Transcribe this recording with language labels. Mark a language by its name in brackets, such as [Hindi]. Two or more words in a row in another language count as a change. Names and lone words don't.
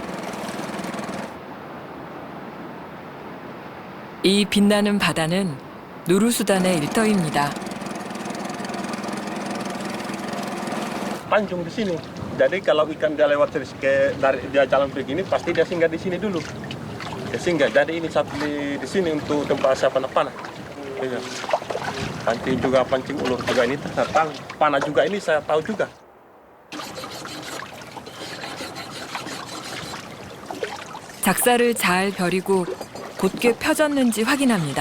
[Korean] 이 빛나는 바다는 누르수단의 일터입니다. [Indonesian] Pancung di sini. Jadi kalau ikan dia lewat dari dia jalan begini, pasti dia singgah di sini dulu. Dia singgah. Jadi ini satu di sini untuk tempat saya panah-panah. Iya. Nanti juga pancing ulur juga ini saya tahu. Panah juga ini saya tahu juga. [Korean] 작사를 잘 벼리고 곧게 펴졌는지 확인합니다.